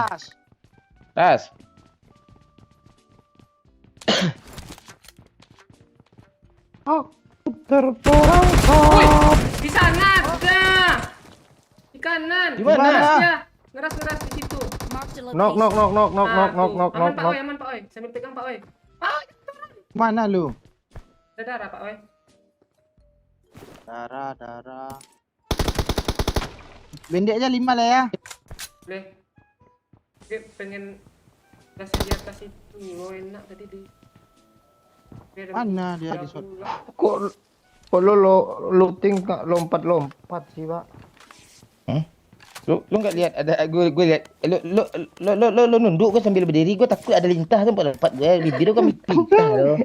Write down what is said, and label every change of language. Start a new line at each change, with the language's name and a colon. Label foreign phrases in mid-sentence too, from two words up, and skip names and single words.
Indonesian: Tas. Tas. Woi, di sana ada. Di kanan. Di mana? Ngeras dia. Ngeras di situ. Knock. Aman Pak Oi, aman Pak Oi. Sambil pegang Pak Oi. Pak Oi, Mana lu? ada darah Pak Oi. Darah. Bendek aja 5 lah ya. Boleh. Gue pengen kasih di atas itu. Oh, enak tadi di. Gue ada Mana dia ada di shot? pula. Kok lo looting kak lompat-lompat sih pak? Lu nggak lihat ada gue lihat lu nunduk gue sambil berdiri gue takut ada lintah kan lompat gue bibir kan pintah lo.